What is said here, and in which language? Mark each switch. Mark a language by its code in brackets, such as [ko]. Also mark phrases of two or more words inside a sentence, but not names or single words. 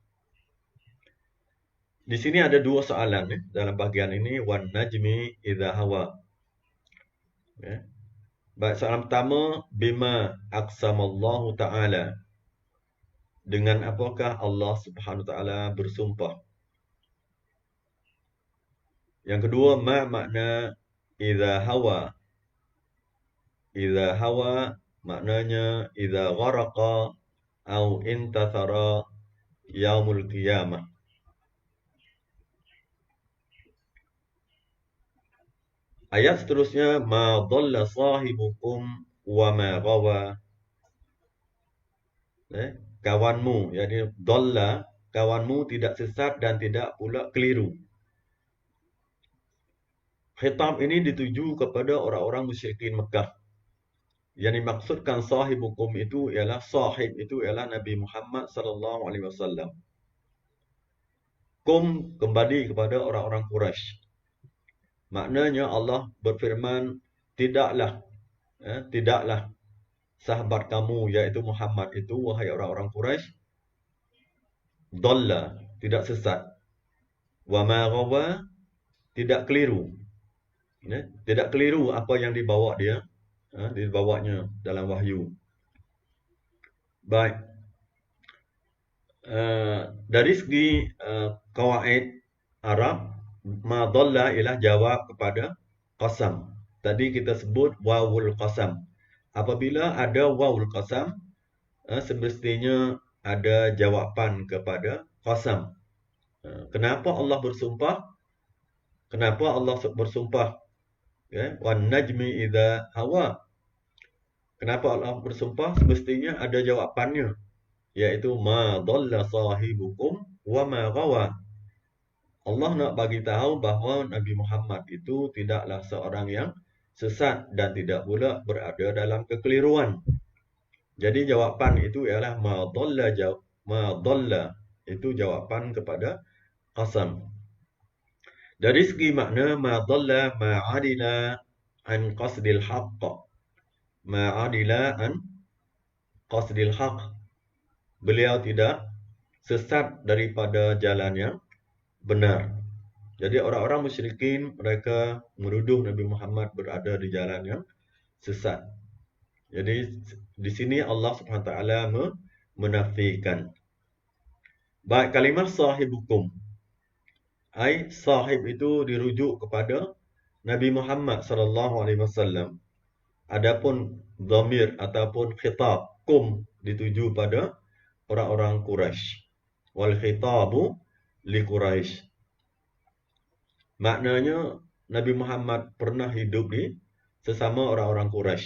[ms] Di sini ada dua soalan dalam bahagian ini, [ar] والنجم إذا هوى. [ms] Ya. Baik, soalan pertama, [ar] بما أقسم الله تعالى. [ms] Dengan apakah Allah [ar] سبحانه وتعالى [ms] bersumpah? Yang kedua, [ar] ما معنى إذا هوى. إذا هوى maknanya إذا غرق أو انتثر يوم القيامة. [ms] Ayat seterusnya, [ar] ما ضل صاحبكم وما غوى. [ms] Kawanmu, yakni dhalla, kawanmu tidak sesat dan tidak pula keliru. Khitab ini dituju kepada orang-orang musyrikin Mekah. Yang dimaksudkan sahibukum itu ialah sahib itu ialah Nabi Muhammad [ar] صلى الله عليه وسلم. [ms] Kum kembali kepada orang-orang Quraisy. Maknanya Allah berfirman, tidaklah sahabat kamu iaitu Muhammad itu, wahai orang-orang Quraisy, dhalla, tidak sesat, [ar] وما غوى, [ms] tidak keliru. Tidak keliru apa yang dibawa dia, dibawanya dalam wahyu. Baik. Dari segi kawaid Arab, [ar] ما ضل [ms] ialah jawab kepada qasam. Tadi kita sebut [ar] واو القسم. [ms] Apabila ada [ar] واو القسم, [ms] semestinya ada jawapan kepada qasam. Kenapa Allah bersumpah? Kenapa Allah bersumpah? [ar] والنجم إذا هوى. [ms] Kenapa Allah bersumpah? Semestinya ada jawapannya, iaitu [ar] ما ضل صاحبكم وما غوى. [ms] Allah nak bagi tahu bahawa Nabi Muhammad itu tidaklah seorang yang sesat dan tidak pula berada dalam kekeliruan. Jadi jawapan itu ialah [ar] ما ضل, [ms] itu jawapan kepada qasam. Dari segi makna, [ar] ما ضل ما عدل عن قصد الحق. ما عدل عن قصد الحق. [ms] Beliau tidak sesat daripada jalan yang benar. Jadi orang-orang musyrikin mereka menuduh Nabi Muhammad berada di jalan yang sesat. Jadi di sini Allah [ar] سبحانه وتعالى [ms] menafikan. Baik, kalimah sahibukum. Ai sahib itu dirujuk kepada Nabi Muhammad [ar] صلى الله عليه وسلم. [ms] Adapun dhamir ataupun khitab kum dituju pada orang-orang Quraisy. [ar] والخطاب لقريش. [ms] Maknanya Nabi Muhammad pernah hidup di sesama orang-orang Quraisy.